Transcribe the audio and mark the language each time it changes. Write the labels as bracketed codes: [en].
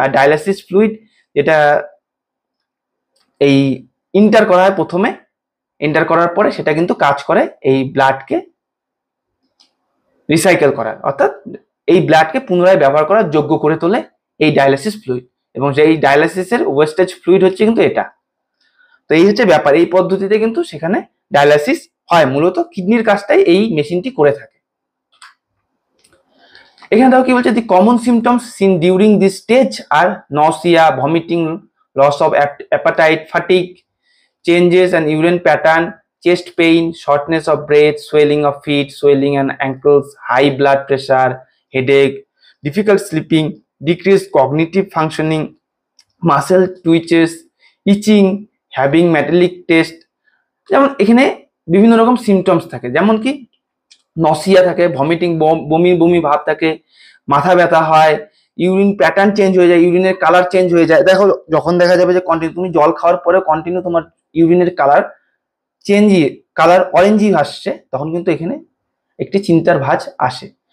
[bn] আর dialysis fluid যেটা এই inter করা হয়, প্রথমে ইন্টার করার পরে সেটা কিন্তু কাজ করে এই ব্লাডকে রিসাইকেল করার, অর্থাৎ এই ব্লাডকে পুনরায় ব্যবহার করার যোগ্য করে তোলে এই ডায়ালিসিস ফ্লুইড, এবং সেই ডায়ালিসিসের ওয়েস্টেজ ফ্লুইড হচ্ছে কিন্তু এটা। তো এই হচ্ছে ব্যাপার, এই পদ্ধতিতে কিন্তু সেখানে ডায়ালিসিস হয়। মূলত কিডনির কাজটাই এই মেশিনটি করে থাকে। এখানে দেখো কি বলছে, [en] The common symptoms seen during this stage are nausea, vomiting, loss of appetite, fatigue, changes and urine pattern, chest pain, shortness of breath, swelling of feet, swelling and ankles, high blood pressure, headache, difficult sleeping, decreased cognitive functioning, muscle twitches, itching, having metallic taste। [bn] যেমন এখানে বিভিন্ন রকম symptoms থাকে, যেমন কি nausea থাকে, vomiting, বমি বমি ভাব থাকে, মাথা ব্যথা হয়, ইউরিন প্যাটার্ন চেঞ্জ হয়ে যায়, ইউরিনের কালার চেঞ্জ হয়ে যায়। দেখো যখন দেখা যাবে যে কন্টিনিউ তুমি জল খাওয়ার পরে কন্টিনিউ তোমার ইউরিনের কালার কালার অরেঞ্জই আসছে, তখন কিন্তু এখানে একটি চিন্তার ভাঁজ আসে।